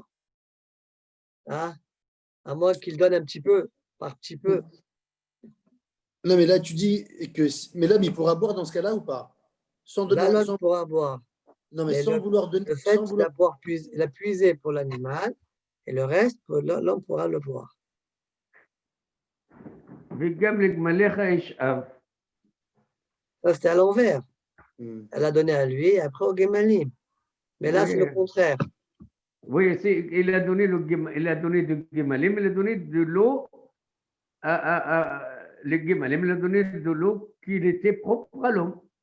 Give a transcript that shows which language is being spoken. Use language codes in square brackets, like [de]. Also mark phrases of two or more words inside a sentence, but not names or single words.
[fr] Ah, à moins qu'il donne un petit peu, par petit peu. Non, mais là, tu dis que. Mais l'homme, il pourra boire dans ce cas-là ou pas? Sans Là, donner. l'homme pourra boire. Non, mais Mais sans vouloir donner. le fait Sans qu'il vouloir. a puisé pour l'animal, et le reste, l'homme pourra le boire. [he] וגם לגמליך ישאב. [fr] Ça, c'était à l'envers. Hmm. Elle a donné à lui et après au Gemalim. Mais là, Oui. c'est le contraire. Oui, il a donné il a donné de Gemalim, il a donné de l'eau les Gemalim, il a donné de l'eau qui était propre à l'homme.